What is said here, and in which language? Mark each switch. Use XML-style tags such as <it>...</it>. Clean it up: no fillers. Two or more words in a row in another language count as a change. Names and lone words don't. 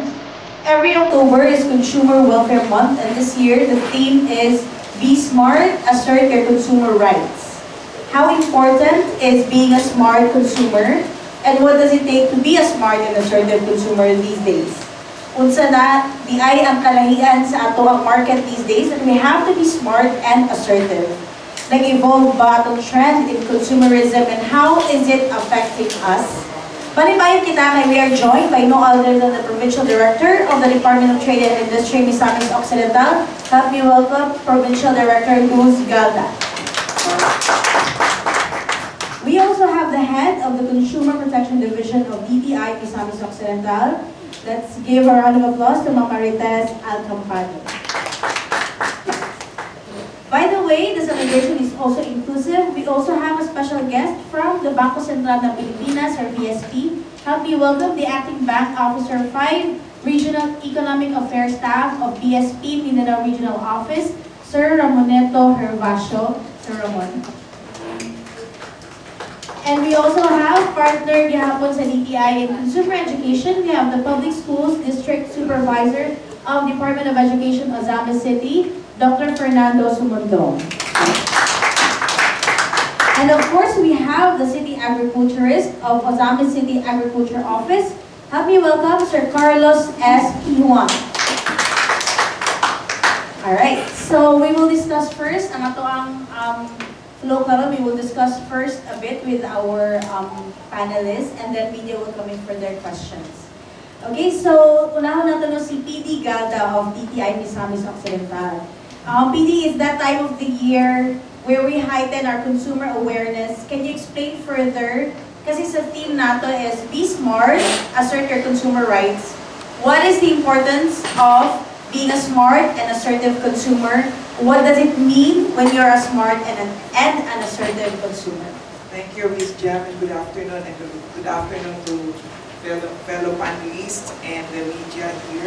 <en>Every October is Consumer Welfare Month, and this year the theme is Be Smart, Assert Your Consumer Rights. How important is being a smart consumer, and what does it take to be a smart and assertive consumer these days?</en> <ceb>Unsa na, di ay ang kalahian sa ato ang market</ceb> <en>these days, and we have to be smart and assertive.</en> <tl>Nag-evolve ba itong</tl> <en>trend in consumerism, and how is it affecting us?</en> <ceb>Panibayan kita kay</ceb> <en>we are joined by no other than the Provincial Director of the Department of Trade and Industry, Misamis Occidental. Help me welcome Provincial Director Luz Galda. We also have the head of the Consumer Protection Division of DTI, Misamis Occidental. Let's give a round of applause to Ma'am Marites Alcampano. By the way, the celebration is also inclusive. We also have a special guest from the Bangko Sentral ng Pilipinas, or BSP. Help me welcome the Acting Bank Officer 5, Regional Economic Affairs Staff of BSP Mindanao Regional Office, Sir Ramoneto Hervasio. Sir Ramon. And we also have partner</en> <ceb>gihapon sa</ceb> <en>DTI in Consumer Education. We have the Public Schools District Supervisor of Department of Education, Ozamis City, Dr. Fernando Sumundong. And of course, we have the City Agriculturist of Ozamis City Agriculture Office. Help me welcome Sir Carlos S. Pijuan. Alright, so we will discuss first,</en> <ceb>ang ato ang flow karon,</ceb> <en>we will discuss first a bit with our panelists, and then media will come in for their questions.</en> <tl>Okay, so unahon natin si PD Galda of DTI Misamis Occidental.</tl> <en>PD is that time of the year where we heighten our consumer awareness. Can you explain further?</en> <ceb>Kasi sa theme nato</ceb> <en>is Be Smart, Assert Your Consumer Rights. What is the importance of being a smart and assertive consumer? What does it mean when you're a smart and an assertive consumer? Thank you, Ms. Jam, and good afternoon, and good afternoon to fellow panelists and the media here.</en>